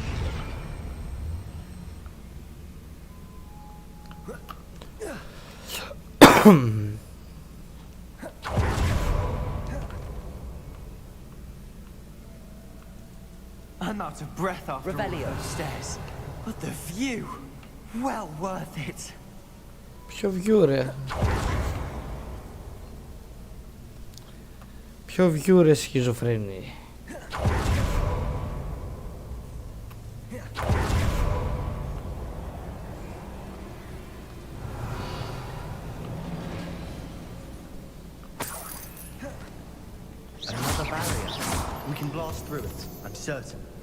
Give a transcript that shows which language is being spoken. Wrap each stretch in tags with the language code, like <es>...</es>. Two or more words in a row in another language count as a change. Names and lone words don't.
<en>I'm out of breath after all those stairs. But the view! Well worth it.</en> <el>Ποιο view ρε. Ποιο view ρε σχιζοφρένη.</el> <en>Another barrier. We can blast through it, I'm certain.</en>